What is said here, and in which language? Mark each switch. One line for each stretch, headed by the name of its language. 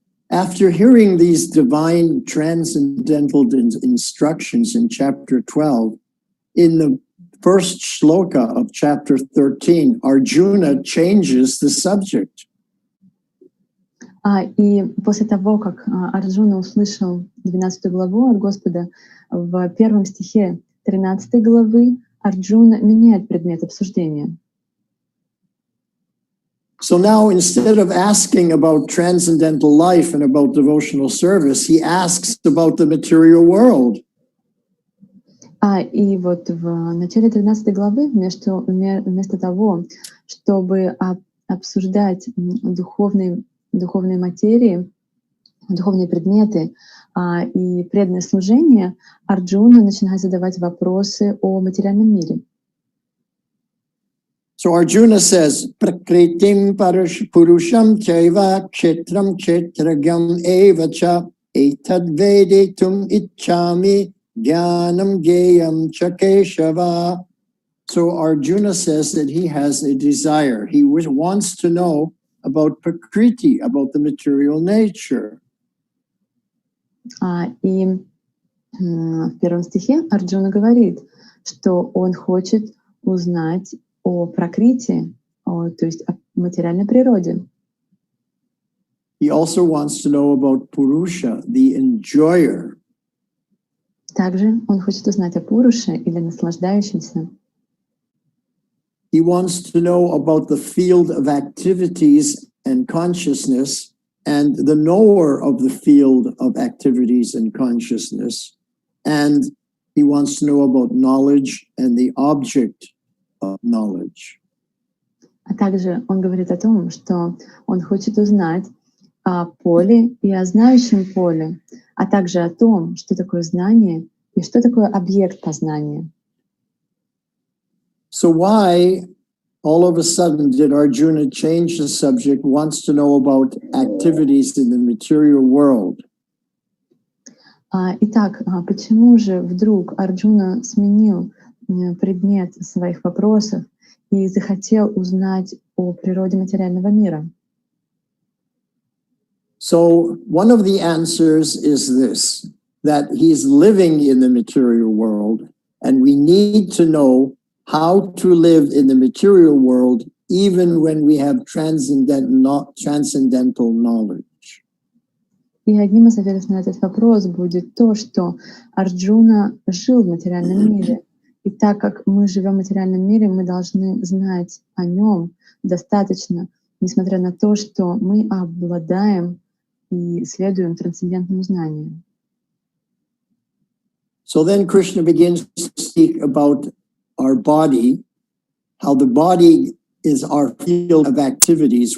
English: After hearing these divine transcendental instructions in chapter 12, in the first shloka of chapter 13, Arjuna changes the subject.
Russian: И после того, как Арджуна услышал 12 главу от Господа, в первом стихе 13 главы Арджуна меняет предмет обсуждения.
English: So now, instead of asking about transcendental life and about devotional service, he asks about the material world.
Russian: И вот в начале 13 главы вместо того, чтобы обсуждать духовные материи, духовные предметы и преданное служение, Арджуна начинает задавать вопросы о материальном мире.
English: So Arjuna says,
Sanskrit: Prakritim Purusham Chaiva Kshetram Kshetragam Evacha Etad Vedetum Ichami Jnanam Geyam Chakeshava.
English: So Arjuna says that he has a desire. He wants to know about Prakriti, about the material nature.
Russian: И в первом стихе Арджуна говорит, что он хочет узнать о пракрити, то есть о материальной природе.
English: He also wants to know about Purusha, the enjoyer.
Russian: Также он хочет узнать о Пуруше или наслаждающемся.
English: He wants to know about the field of activities and consciousness and the knower of the field of activities and consciousness. And he wants to know about knowledge and the object of knowledge.
Russian: А также он говорит о том, что он хочет узнать о поле и о знающем поле, а также о том, что такое знание и что такое объект познания.
English: So why all of a sudden did Arjuna change the subject, wants to know about activities in the material world?
Russian: Итак, почему же вдруг Арджуна сменил предмет своих вопросов и захотел узнать о природе материального мира?
English: So one of the answers is this, that he's living in the material world, and we need to know how to live in the material world even when we have transcendental knowledge.
Russian: И одним из ответов на этот вопрос будет то, что Арджуна жил в материальном мире. И так как мы живем в материальном мире, мы должны знать о нем достаточно, несмотря на то, что мы обладаем и следуем трансцендентному знанию.
English: So then Krishna begins to speak about our body, how the body is our field of activities.